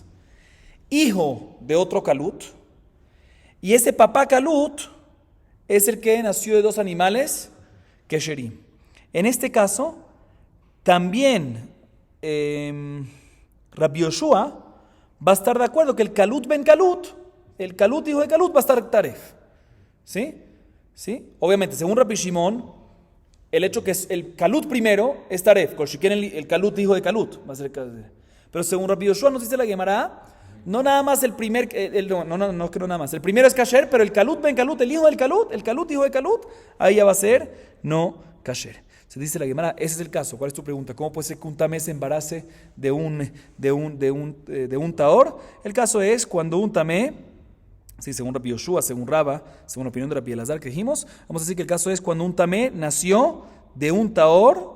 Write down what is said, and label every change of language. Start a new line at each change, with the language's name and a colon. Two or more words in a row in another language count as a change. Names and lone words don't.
Spanish: Hijo de otro kalut, y ese papá kalut es el que nació de dos animales kesherim. En este caso, también Rabbi Yehoshua va a estar de acuerdo que el
Hebrew: קלוט בן קלוט,
Spanish: el kalut hijo de kalut va a estar taref. ¿Sí? ¿Sí? Obviamente, según Rabbi Shimon, el hecho que es el kalut primero es taref, si quieren el kalut hijo de kalut va a ser pero según Rabbi Yehoshua nos dice la Gemara, no nada más el primer, no creo nada más, el primero es kasher, pero el
Hebrew: קלוט בן קלוט,
Spanish: el hijo del kalut, el kalut hijo de kalut, ahí ya va a ser no kasher. Se dice la Gemara, ese es el caso. ¿Cuál es tu pregunta? ¿Cómo puede ser que un tamé se embarace de un taor? El caso es cuando un tamé Sí, según Rabbi Yoshua, según Raba, según la opinión de Rabbi Elazar que dijimos, vamos a decir que el caso es cuando un tamé nació de un taor.